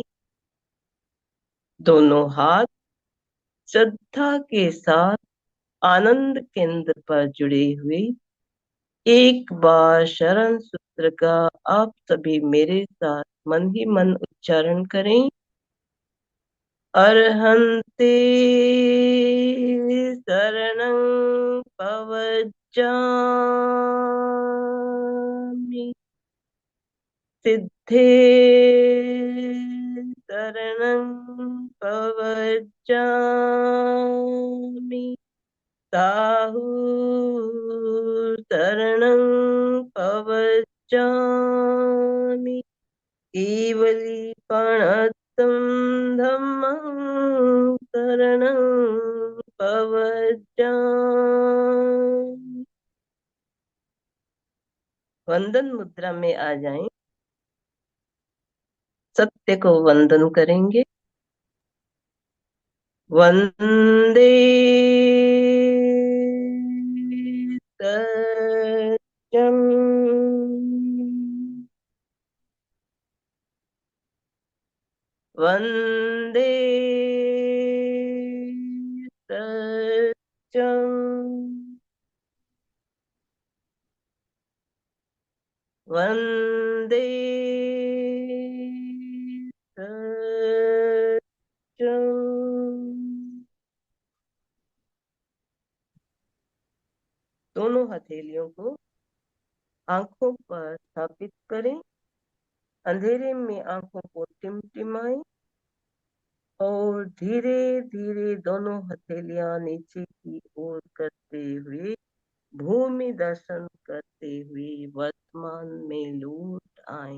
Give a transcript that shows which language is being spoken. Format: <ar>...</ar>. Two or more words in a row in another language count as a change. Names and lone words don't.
<hi>दोनों हाथ श्रद्धा के साथ आनंद केंद्र पर जुड़े हुए। एक बार शरण सूत्र का आप सभी मेरे साथ मन ही मन उच्चारण करें।</hi> <pra>अर्हन्ते शरणं पवज्जामि। सिद्धे शरणं पवज्जामि। साहु शरणं पवज्जामि। केवलीपणतं धम्मं शरणं पवज्जामि।</pra> <hi>वंदन मुद्रा में आ जाएं। सत्य को वंदन करेंगे।</hi> <sa>वंदे सत्यम। वंदे सत्यम। वंदे सत्यम।</sa> <hi>दोनों हथेलियों को आंखों पर स्थापित करें। अंधेरे में आंखों को टिमटिमाएं और धीरे धीरे दोनों हथेलियां नीचे की ओर करते हुए भूमि दर्शन करते हुए वर्तमान में लौट आए।</hi>